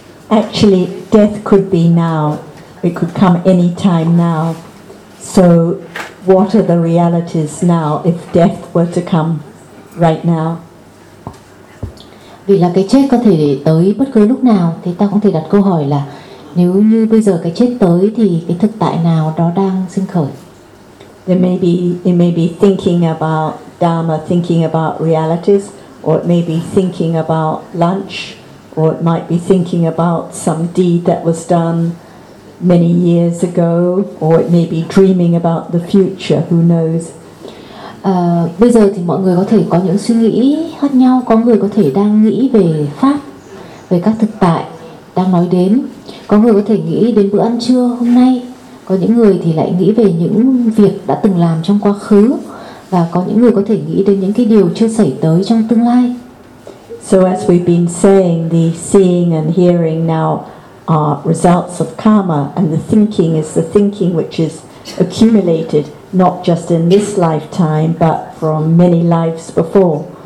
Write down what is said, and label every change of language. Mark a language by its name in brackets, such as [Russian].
[English] Actually, death could be now. It could come any time now. So what are the realities now if death were to come right now? [Vietnamese] Vì là cái chết có thể tới bất cứ lúc nào, thì ta cũng thể đặt câu hỏi là nếu như bây giờ cái chết tới thì cái thực tại nào đó đang sinh khởi? [English] It may be thinking about Dharma, thinking about realities, or it may be thinking about lunch, or it might be thinking about some deed that was done many years ago, or it may be dreaming about the future, who knows. [Vietnamese] Bây giờ thì mọi người có thể có những suy nghĩ khác nhau, có người có thể đang nghĩ về pháp, về các thực tại đang nói đến, có người có thể nghĩ đến bữa ăn trưa hôm nay, có những người thì lại nghĩ về những việc đã từng làm trong quá khứ, và có những người có thể nghĩ đến những cái điều chưa xảy tới trong tương lai. [English] So as we've been saying, the seeing and hearing now are results of karma, and the thinking is the thinking which is accumulated not just in this lifetime but from many lives before.